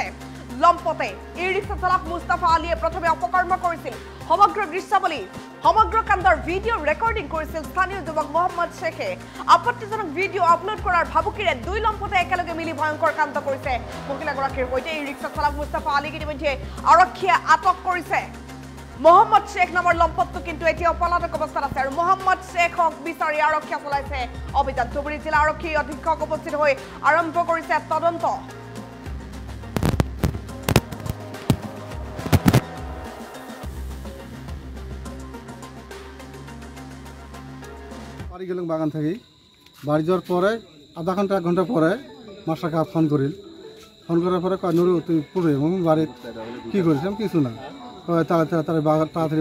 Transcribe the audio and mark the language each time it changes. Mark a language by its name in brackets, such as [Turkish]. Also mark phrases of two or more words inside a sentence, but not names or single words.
[Assamese] লম্পতে ই ৰিক্সা চালক মুস্তাফা আলীয়ে প্ৰথমে অপকৰ্ম কৰিছিল সমগ্ৰ দৃশ্যাৱলী সমগ্ৰ কাণ্ডৰ [English] video recording [Assamese] কৰিছিল স্থানীয় যুৱক মহম্মদ শেখে আপত্তিজনক [English] video upload [Assamese] কৰাৰ ভাবুকিৰে দুই লম্পতে একেলগে মিলি ভয়ংকৰ কাণ্ড কৰিছে মহিলাগৰাকীৰ সৈতে ই ৰিক্সা চালক মুস্তাফা আলীক ইতিমধ্যে আৰক্ষীয়ে আটক কৰিছে মহম্মদ শেখ নামৰ লম্পটটো কিন্তু এতিয়া পলাতক অৱস্থাত আছে আৰু মহম্মদ শেখক বিচাৰি আৰক্ষীয়ে চলাইছে অভিযান ধুবুৰী জিলা আৰক্ষী অধীক্ষক উপস্থিত হৈ আৰম্ভ কৰিছে তদন্ত [Bangla] বাড়ি গেলাম বাগান থেকে বাড়ি যাওয়ার পরে আধা ঘন্টা এক ঘন্টা পরে মাস্টারকে ফোন করিল ফোন করার পরে কয় নুরু তুই পড়ে বাড়ি কী করেছিলাম কিছু না তাড়াতাড়ি